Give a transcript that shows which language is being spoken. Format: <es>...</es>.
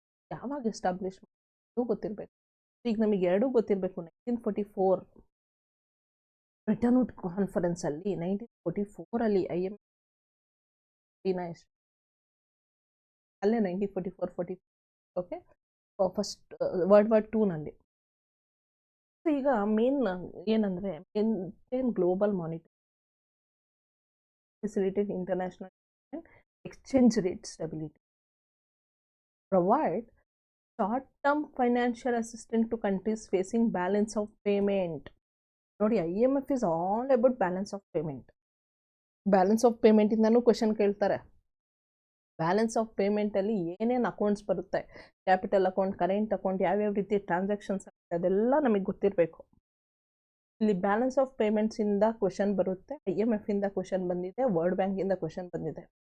<kn>ಯಾವಾಗ ಎಸ್ಟಾಬ್ಲಿಷ್ ಮಾಡೋದು ಗೊತ್ತಿರಬೇಕು. ಈಗ ನಮಗೆ ಎರಡೂ ಗೊತ್ತಿರಬೇಕು. 1944 ಬ್ರಿಟನ್ ವುಡ್ ಕಾನ್ಫರೆನ್ಸಲ್ಲಿ 1944 IMF ಅಲ್ಲೇ 1944 ಓಕೆ, ಫಸ್ಟ್ ವರ್ಲ್ಡ್ ವಾರ್ 2ನಲ್ಲಿ. ಈಗ ಮೇನ್ ಏನಂದರೆ,</kn> <en>Main global monetary facilitate international exchange rate stability, provide short-term financial assistance to countries facing balance of payment. ನೋಡಿ, IMF is all about balance of payment.</en> <kn>Balance of payment ಇಂದನೂ question ಕೇಳ್ತಾರೆ. Balance of ಪೇಮೆಂಟಲ್ಲಿ ಏನೇನು accounts ಬರುತ್ತೆ, capital account, current account, ಯಾವ್ಯಾವ ರೀತಿ transactions ಆಗುತ್ತೆ ಅದೆಲ್ಲ ನಮಗೆ ಗೊತ್ತಿರಬೇಕು. ಇಲ್ಲಿ ಬ್ಯಾಲೆನ್ಸ್ ಆಫ್ ಪೇಮೆಂಟ್ಸ್ ಇಂದ ಕ್ವೆಶನ್ ಬರುತ್ತೆ, IMF ಇಂದ ಕ್ವೆಶನ್ ಬಂದಿದೆ, ವರ್ಲ್ಡ್ ಬ್ಯಾಂಕ್ ಇಂದ ಕ್ವೆಶನ್ ಬಂದಿದೆ.</kn>